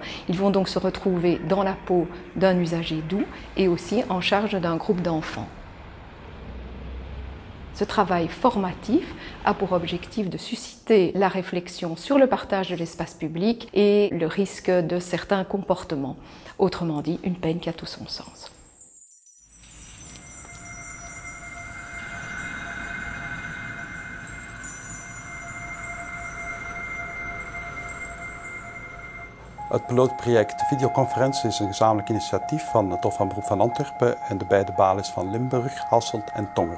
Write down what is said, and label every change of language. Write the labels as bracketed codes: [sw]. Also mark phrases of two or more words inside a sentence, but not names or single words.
[fr] Ils vont donc se retrouver dans la peau d'un usager doux et aussi en charge d'un groupe d'enfants. Ce travail formatif a pour objectif de susciter la réflexion sur le partage de l'espace public et le risque de certains comportements. Autrement dit, une peine qui a tout son sens. [nl] Het pilootproject Videoconferentie is een gezamenlijk initiatief van het Hof van Beroep van Antwerpen en de beide balies van Limburg, Hasselt en Tongeren.